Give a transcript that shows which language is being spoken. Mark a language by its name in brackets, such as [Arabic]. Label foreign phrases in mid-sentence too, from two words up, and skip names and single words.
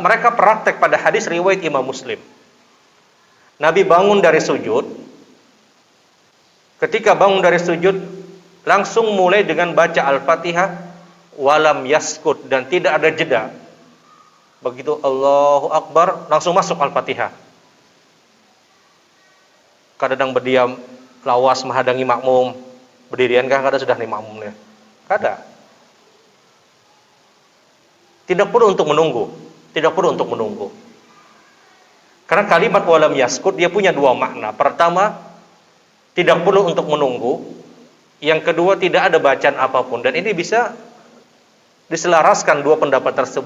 [Indonesian] Mereka praktek pada hadis riwayat Imam Muslim. Nabi bangun dari sujud, ketika bangun dari sujud, langsung mulai dengan baca Al-Fatihah, [Arabic] walam yaskut, [Indonesian] dan tidak ada jeda. Begitu Allahu Akbar, langsung masuk Al-Fatihah. [Banjar] Kadang berdiam, lawas menghadangi makmum, berdirian kah kada sudah nih makmumnya? Kada. [Indonesian] Tidak perlu untuk menunggu, tidak perlu untuk menunggu. Karena kalimat [Arabic] walam yaskut [Indonesian] dia punya dua makna. Pertama, tidak perlu untuk menunggu. Yang kedua, tidak ada bacaan apapun. Dan ini bisa diselaraskan dua pendapat tersebut.